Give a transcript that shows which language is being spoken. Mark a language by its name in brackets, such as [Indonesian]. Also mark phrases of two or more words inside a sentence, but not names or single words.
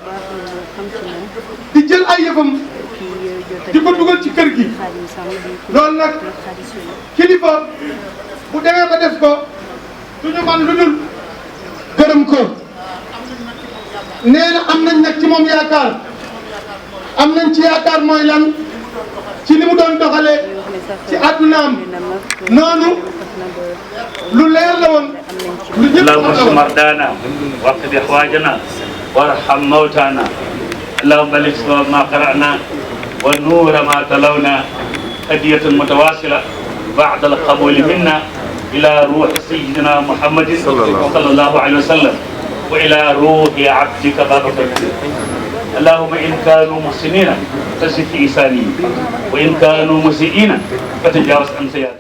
[Wolof] di jël ay yëfam di ko dugal ci kër gi loolu nag kilifa bu demee ba def ko duñu man lu dul gërëm ko nee na am nañ nag ci moom yaakaar am nañ ci yaakaar mooy lan ci li mu doon doxalee ci àddunaam noonu lu leer la woon lu ñëpp [Arabic] اللهم مرضانا واقض حوائجنا وارحم موتانا اللهم بلغ ثواب ما قرأنا والنور ما تلونا هدية متواصلة بعد القبول منا إلى روح سيدنا محمد صلى الله عليه وسلم وإلى روح عبدك بابك اللهم إن كانوا محسنين فزد في إحسانهم وإن كانوا مسيئين فتجاوز عن سيئاتهم